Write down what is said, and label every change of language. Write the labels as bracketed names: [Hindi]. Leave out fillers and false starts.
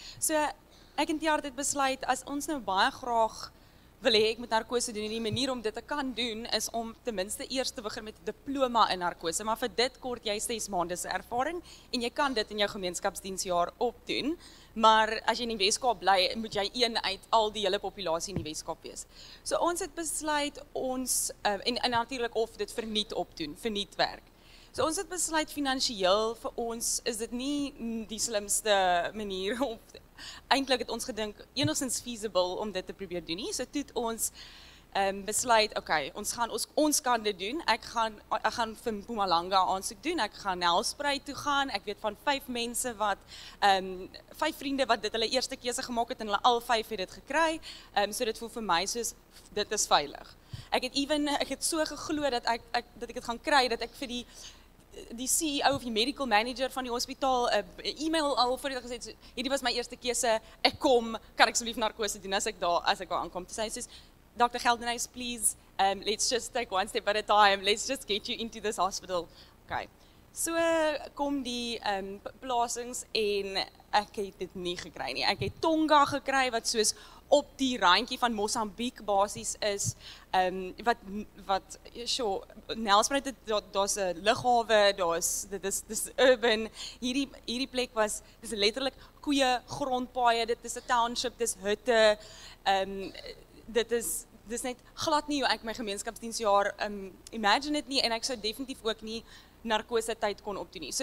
[Afrikaans] So ek en Tiaart het besluit as ons nou baie graag wil hê ek moet narkose doen en die manier om dit te kan doen is om ten minste eers te begin met 'n diploma in narkose, maar vir dit kort jy 6 maande se ervaring en jy kan dit in jou gemeenskapsdiensjaar opdoen, maar as jy in die Weskaap bly, moet jy een uit al die hele populasie in die Weskaap wees. So ons het besluit ons en natuurlik of dit verniet opdoen, verniet werk. So ons het besluit finansiëel vir ons is dit nie die slimste manier om eintlik het ons gedink enigstens feasible om dit te probeer doen nie. So toe het ons besluit, okay, ons kan dit doen. Ek gaan vir Mpumalanga aansoek doen. Ek gaan Nelspruit toe gaan. Ek weet van 5 mense wat 5 vriende wat dit hulle eerste keuse gemaak het en hulle al 5 het dit gekry. So dit voel vir my soos dit is veilig. Ek het so geglo dat ek dit gaan kry dat ek vir die CEO of die [English] medical manager [Afrikaans] van die hospitaal 'n e-mail al voor dit gesê het, hierdie was my eerste keuse, ek kom, kan ek asseblief narkose doen as ek daar aankom. Toe sê hy soos, Dr. [English] Geldenhuys, please, let's just take one step at a time, let's just get you into this hospital. Okay. [Afrikaans] So kom die plasings en ek het dit nie gekry nie. Ek het Tonga gekry wat soos op die randjie van Mosambiek basies is, Nelspruit, daar's 'n lughawe, dis urban, hierdie plek dis letterlik koeie, grondpaaie, dit is 'n township, dis hutte, dis net glad nie hoe ek my gemeenskapsdiensjaar imagine dit nie, en ek sou definitief ook nie narkose tyd kon opdoen nie.